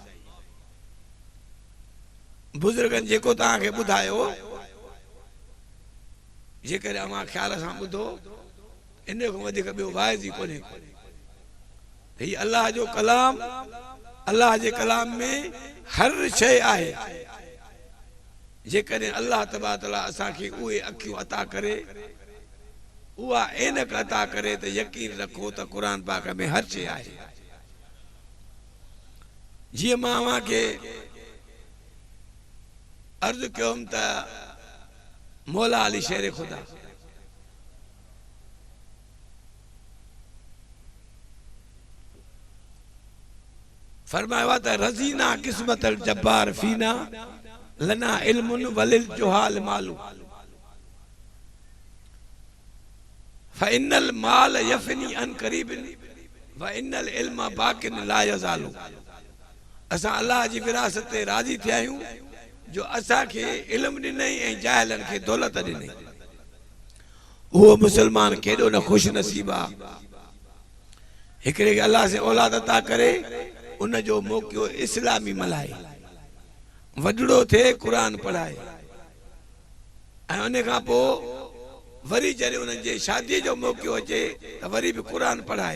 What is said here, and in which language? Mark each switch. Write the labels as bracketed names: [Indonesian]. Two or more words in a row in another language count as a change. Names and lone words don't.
[Sindhi] बुज़ुर्गनि जेको तव्हांखे ॿुधायो, जेकॾहिं अव्हां ख़्याल सां ॿुधो, इन खां वधीक ॿियो वाइज़ ई कोन्हे। हीउ अल्लाह जो कलाम, अल्लाह जे कलाम में हर शइ आहे। जेकॾहिं [Arabic] الله تبارك وتعالى [Sindhi] असांखे उहे अखियूं अता करे, उहा ऐनक अता करे, त यकीन रखो त क़ुरान पाक में हर शइ आहे। जीअं मां अव्हांखे अर्ज़ु कयुमि त मौला अली शेर खुदा फरमायो आहे त [Arabic] رضينا قسمة الجبار فينا لنا علم وللجهال مال فإن المال يفنى عن قريب وإن العلم باق لا يزال. [Sindhi] असां अल्लाह जी विरासत ते राज़ी थिया आहियूं जो असांखे इल्म ॾिनई ऐं जाहिलनि खे दौलत ॾिनई। उहो मुसलमान केॾो न ख़ुशि नसीब आहे, हिकिड़े खे अल्लाह से औलाद अता करे, उन जो मौक़ियो इस्लामी मल्हाए, वॾड़ो थिए, क़ुरान पढ़ाए, ऐं उन खां पोइ वरी जॾहिं उन्हनि जे शादीअ जो मौक़ियो अचे त वरी बि क़ुरान पढ़ाए।